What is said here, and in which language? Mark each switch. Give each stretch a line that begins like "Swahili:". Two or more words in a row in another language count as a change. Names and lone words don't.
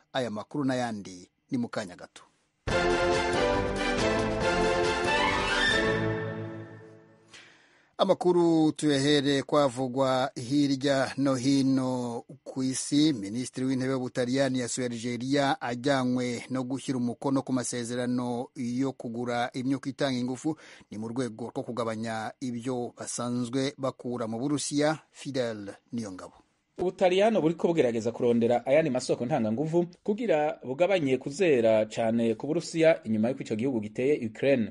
Kinyarwanda: Aya makuru n'ayandi ni mu kanya gato. Amakuru tuyahere kwavugwa hirya no hino ku isi. Minisitiri w'intebe w'Ubutaliyani yasuye Algeria ajyanywe no gushyira umukono ku masezerano yo kugura imyuka itanga ingufu. Ni mu rwego rwo kugabanya ibyo basanzwe bakura mu Burusiya. Fidel Niyongabo.
Rundi: Ubutaliyano buriko bugerageza kurondera ayandi masoko ntanganguvu kugira bugabanye kuzera cyane ku Burusiya inyuma y'uko icyo gihugu giteye Ukraine.